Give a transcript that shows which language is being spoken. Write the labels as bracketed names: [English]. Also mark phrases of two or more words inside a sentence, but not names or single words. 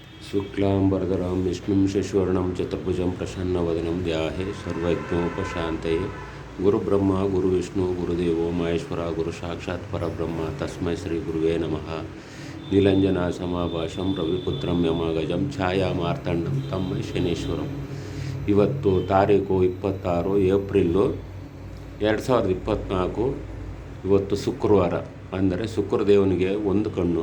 [Sanskrit] ಶುಕ್ಲಾಂಬರಧರಂ ವಿಷ್ಣುಂ ಶಶಿವರ್ಣಂ ಚತುರ್ಭುಜಂ ಪ್ರಸನ್ನವದನಂ ಧ್ಯಾಯೇ ಸರ್ವವಿಘ್ನೋಪಶಾಂತಯೇ ಗುರುಬ್ರಹ್ಮ ಗುರುವಿಷ್ಣು ಗುರುದೇವೋ ಮಹೇಶ್ವರ ಗುರು ಸಾಕ್ಷಾತ್ ಪರಬ್ರಹ್ಮ ತಸ್ಮೈ ಶ್ರೀ ಗುರುವೇ ನಮಃ. ನೀಲಂಜನ ಸಮಾಭಾಷಂ ರವಿಪುತ್ರಂ ಯಮಗಜಂ ಛಾಯಾ ಮಾರ್ತಂಡಂ ತಮ್ಮೈ ಶನೇಶ್ವರಂ. [Kannada] ಇವತ್ತು ತಾರೀಕು 26 ಏಪ್ರಿಲ್ಲು 2024. ಇವತ್ತು ಶುಕ್ರವಾರ, ಅಂದರೆ ಶುಕ್ರದೇವನಿಗೆ ಒಂದು ಕಣ್ಣು.